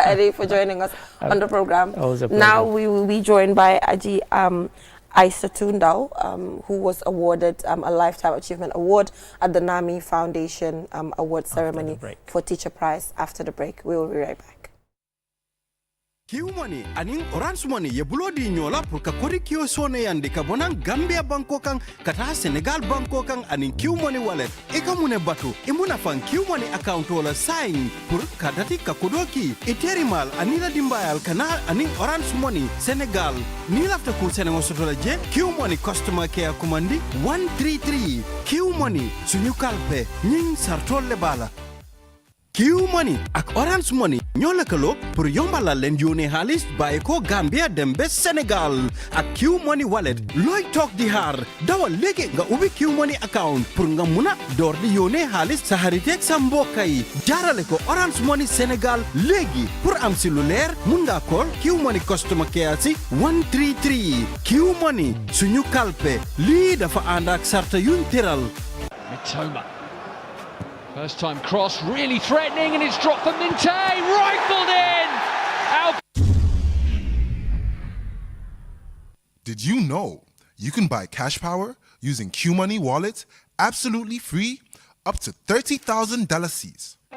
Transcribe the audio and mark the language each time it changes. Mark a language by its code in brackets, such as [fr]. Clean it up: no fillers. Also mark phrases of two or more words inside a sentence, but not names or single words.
[en] Ade, for joining us on the program. Now we will be joined by Aji Aisa Tundao, who was awarded a Lifetime Achievement Award at the NAMI Foundation Award Ceremony for Teacher Prize. After the break, we will be right back. [man] QMoney aning Orange Money ye bulo di nyola pour ka kori kio sone yandi ka bonang Gambia banko kang kata Senegal banko kang aning QMoney wallet eka mune batu imuna fan QMoney account wala sign pour ka dati ka kodoki iterimal anila dimbayal kana aning Orange Money Senegal ni lafta ku Senegal sotola je QMoney [en] customer care [man] commandi 133 QMoney [wo] sunyu kalpe nying sartol le bala QMoney ak Orange Money ñoo lëkkaloo pour yombalal leen yónnee xaalis bàyyi ko Gambia dem ba Sénégal ak QMoney wallet looy toog di xaar dawal léegi nga ubbi QMoney account pour nga mun a door di yónnee xaalis sa xariteeg sa mbokk yi jaarale ko Orange Money Sénégal léegi pour am si lu leer mun nga call QMoney [en] customer care [wo] si 133 QMoney suñu kalpe lii dafa ànd ak sarta yuñ tëral. [en] Mitoma. First time cross, really threatening, and it's dropped for Minte, rifled in! Did you know you can buy cash power using QMoney wallet absolutely free up to 30,000 C's?